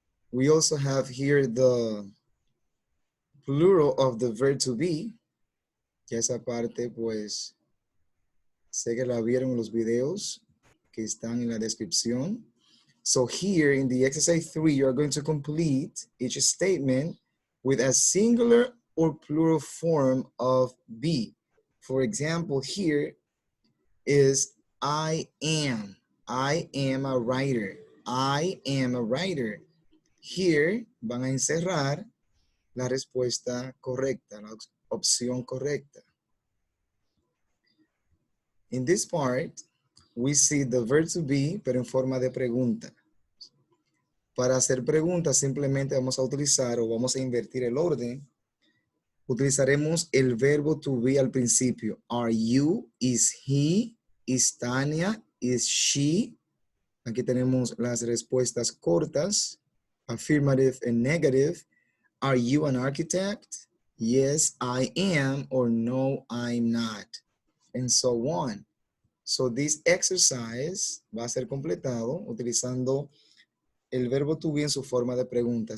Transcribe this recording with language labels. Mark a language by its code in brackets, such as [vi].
[en] We also have here the plural of the verb to be. [es] Ya esa parte, pues, sé que la vieron en los videos que están en la descripción. [en] So here in the exercise 3, you are going to complete each statement with a singular or plural form of be. For example, here is I am. I am a writer. I am a writer. [es] Here van a encerrar la respuesta correcta, la opción correcta. [en] In this part, we see the verb to be, [es] pero en forma de pregunta. Para hacer preguntas, simplemente vamos a utilizar o vamos a invertir el orden. Utilizaremos el verbo to be al principio. [en] Are you? Is he? Is Tania? Is she? [es] Aquí tenemos las respuestas cortas. [en] Affirmative and negative. Are you an architect? Yes, I am, or no, I'm not. And so on. So this exercise [es] va a ser completado utilizando el verbo to be en su forma de pregunta.